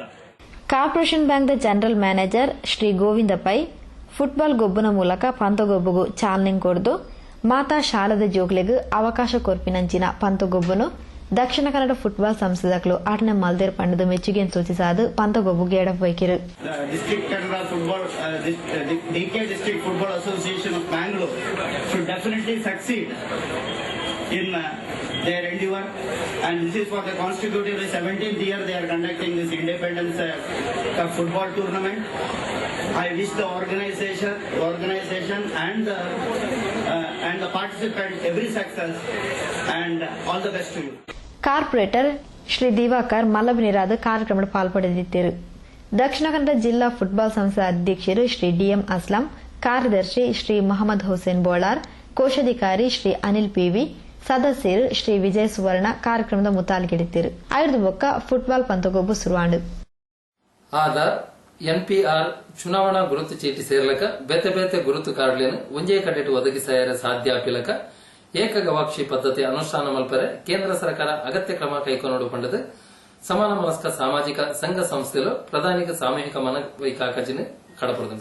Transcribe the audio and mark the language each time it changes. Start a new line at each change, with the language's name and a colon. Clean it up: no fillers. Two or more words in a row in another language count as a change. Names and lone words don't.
Tulu: ಕಾರ್ಪೊರೇಷನ್ ಬ್ಯಾಂಕ್ದ ಜನರಲ್ ಮ್ಯಾನೇಜರ್ ಶ್ರೀ ಗೋವಿಂದ ಪೈ ಫುಟ್ಬಾಲ್ ಗೊಬ್ಬನ ಮೂಲಕ ಪಂತಗೊಬ್ಬಗೂ ಚಾಲನೆ ಕೊಡ್ದು ಮಾತಾ ಶಾಲದ ಜೋಗ್ಲೆಗೂ ಅವಕಾಶ ಕೊರ್ಪಿನಂಚಿನ ಪಂತಗೊಬ್ಬನು ದಕ್ಷಿಣ ಕನ್ನಡ ಫುಟ್ಬಾಲ್ ಸಂಸ್ಥೆಗಳು ಆಟನೆ ಮಲ್ದೇರ್ ಪಂಡದ ಮೆಚ್ಚುಗೆ ಸೂಚಿಸಾದು ಪಂತಗೊಬ್ಬಗೆ ಎಡಪೈಕಿರು.
English: District Kannada Football DK District Football Association of Bangalore should definitely succeed in their endeavor, and this is for the consecutively 17th year they are conducting this Independence Cup football tournament. I wish the organization and the participants every success and all the best to you.
Kannada: ಕಾರ್ಪೊರೇಟರ್ ಶ್ರೀ ದಿವಾಕರ್ ಮಲ್ಲಬನಿರಾದ ಕಾರ್ಯಕ್ರಮದ ಪಾಲ್ಪಡೆದಿದ್ದರು. ದಕ್ಷಿಣ ಕನ್ನಡ ಜಿಲ್ಲಾ ಫುಟ್ಬಾಲ್ ಸಂಸ್ಥೆ ಅಧ್ಯಕ್ಷರು ಶ್ರೀ ಡಿಎಂ ಅಸ್ಲಾಂ, ಕಾರ್ಯದರ್ಶಿ ಶ್ರೀ ಮೊಹಮ್ಮದ್ ಹುಸೇನ್ ಬೋಳಾರ್, ಕೋಶಾಧಿಕಾರಿ ಶ್ರೀ ಅನಿಲ್ ಪಿವಿ, ಸದಸ್ಯರು ಶ್ರೀ ವಿಜಯ್ ಸುವರ್ಣ ಕಾರ್ಯಕ್ರಮದ ಮುತಾಲಿಗೆಡಿದ್ದರು.
Tulu: ಐದು ಬೊಕ್ಕ ಫುಟ್ಬಾಲ್ ಪಂತಗೊಬ್ಬು ಶುರುವಾಂಡು. ಆಧಾರ್ ಎನ್ಪಿಆರ್ ಚುನಾವಣಾ ಗುರುತು ಚೀಟಿ ಸೇರ್ಲಕ ಬೇತೆ ಬೇತೆ ಗುರುತು ಕಾರ್ಡ್ಲೇನು ಒಂಜೇ ಕಡೆಟು ಒದಗಿಸಾಯರ ಸಾಧ್ಯಾಪಿಲಕ ಏಕಗವಾಕ್ಷಿ ಪದ್ಧತಿ ಅನುಷ್ಠಾನ ಮಲ್ಪರೆ ಕೇಂದ್ರ ಸರ್ಕಾರ ಅಗತ್ಯ ಕ್ರಮ ಕೈಗೊಂಡು ಪಂಡದು ಸಮಾನ ಮನಸ್ಕ ಸಾಮಾಜಿಕ ಸಂಘ ಸಂಸ್ಥೆಲು ಪ್ರಧಾನಿಗೆ ಸಾಮೂಹಿಕ ಮನವೈಕಾಕಜಿನ ಕಡಪಡದು.